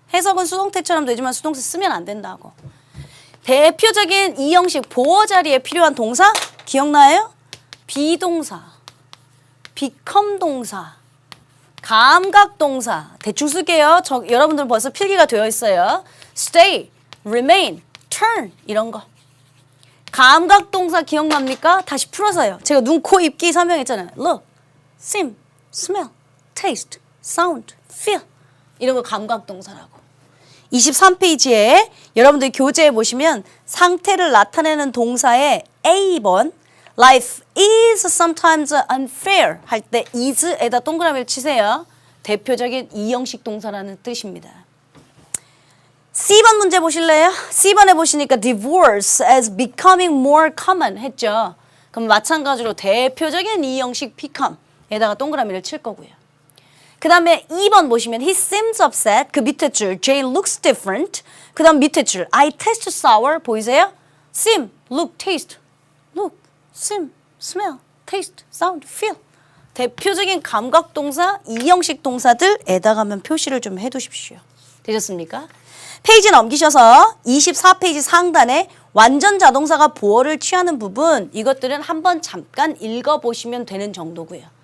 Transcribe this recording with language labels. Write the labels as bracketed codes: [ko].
[ko] 해석은 수동태처럼 되지만 수동태 쓰면 안 된다고. 대표적인 2형식 보어 자리에 필요한 동사 기억나요? 비동사, become 동사, 감각 동사. 대충 쓸게요. 여러분들 벌써 필기가 되어 있어요. [en] stay, remain, turn 이런 거. [ko] 감각 동사 기억납니까? 다시 풀어서요. 제가 눈, 코, 입, 귀 설명했잖아요. [en] look, seem, smell, taste, sound, feel 이런 거 감각 동사라고. [ko] 23페이지에 여러분들 교재에 보시면 상태를 나타내는 동사의 A번 [en] Life is sometimes unfair [ko] 할 때 is에다 동그라미를 치세요. 대표적인 2형식 동사라는 뜻입니다. C번 문제 보실래요? C번에 보시니까 [en] divorce as becoming more common [ko] 했죠. 그럼 마찬가지로 대표적인 2형식 become에다가 동그라미를 칠 거고요. 그 다음에 2번 보시면 [en] he seems upset. [ko] 그 밑에 줄 [en] Jay looks different. [ko] 그 다음 밑에 줄 [en] I taste sour. 보이세요? seem, look, taste. look, seem, smell, taste, sound, feel. [ko] 대표적인 감각 동사, 2형식 동사들에다가면 표시를 좀 해두십시오. 되셨습니까? 페이지 넘기셔서 24페이지 상단에 완전 자동사가 보어를 취하는 부분 이것들은 한번 잠깐 읽어보시면 되는 정도고요.